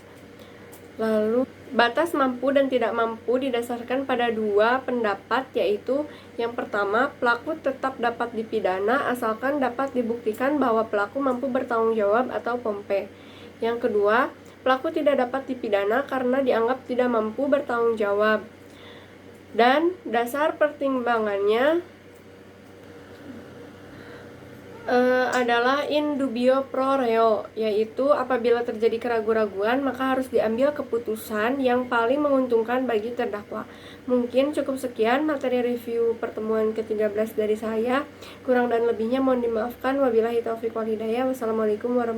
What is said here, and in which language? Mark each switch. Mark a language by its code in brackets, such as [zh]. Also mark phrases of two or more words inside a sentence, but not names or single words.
[id] Lalu batas mampu dan tidak mampu didasarkan pada dua pendapat, yaitu yang pertama, pelaku tetap dapat dipidana asalkan dapat dibuktikan bahwa pelaku mampu bertanggung jawab atau pompe. Yang kedua, pelaku tidak dapat dipidana karena dianggap tidak mampu bertanggung jawab. Dan dasar pertimbangannya adalah [la] in dubio pro reo, [id] yaitu apabila terjadi keraguan-raguan maka harus diambil keputusan yang paling menguntungkan bagi terdakwa. Mungkin cukup sekian materi review pertemuan ke-13 dari saya. Kurang dan lebihnya mohon dimaafkan. [ar] وبالله التوفيق والهداية.